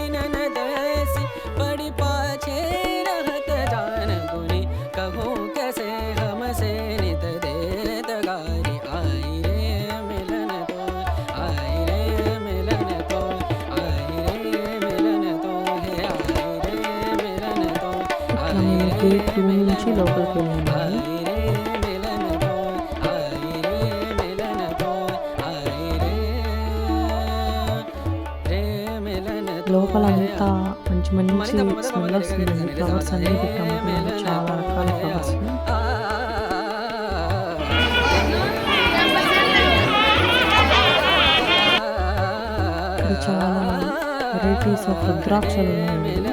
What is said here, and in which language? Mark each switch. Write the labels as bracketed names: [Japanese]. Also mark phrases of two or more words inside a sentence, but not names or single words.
[Hindi] ननदसी बड़ी पाछे रहत जान गुनी कहूँ कैसे हमसे नित देत गारी आई रे मिलन तो आई रे मिलन तो आई रे मिलन तो है आई रे मिलन तो [Telugu] మేము గేట్ 2 నుంచి లోపలికి వెళ్ళామండి. [Hindi] आई रे मिलन तो आई रे मिलन तो आई रे रे मिलन तो [Telugu] లోపలంతా మంచి మంచి స్మెల్ వస్తుందండి. ఫ్లవర్స్ అన్నీ పెట్టాము. చాలా రకాల ఫ్లవర్స్. ఇక్కడ చాలా [English] varieties of [Telugu] రుద్రాక్షలు ఉన్నాయండి.